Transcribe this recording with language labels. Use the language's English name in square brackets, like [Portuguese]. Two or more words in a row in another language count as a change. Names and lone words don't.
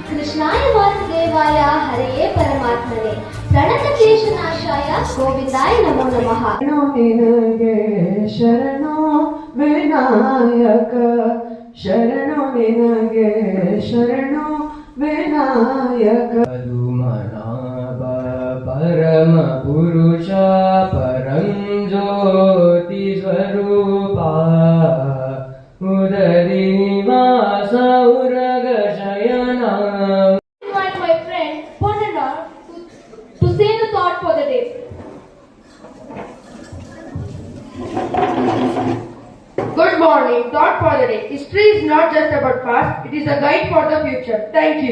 [Sanskrit] कृष्णाय वासुदेवाय हरये परमात्मने प्रणतक्लेशनाशाय गोविंदाय नमो नमः। [Kannada] ನಿನಗೆ ಶರಣೋ ವಿನಾಯಕ ಶರಣೋ ನಿನಗೆ ಶರಣೋ ವಿನಾಯಕ ಪದುಮನಾಭ ಪರಮ ಪುರುಷ ಪರಂ ಜ್ಯೋತಿ ಸ್ವರೂಪ ಉದರಿ ನಿವಾಸ ಉರಗ ಶಯನ. [English] Invite my friend Ponanda to say the thought for the day. Good morning. Thought for the day. History is not just about past, it is a guide for the future. Thank you.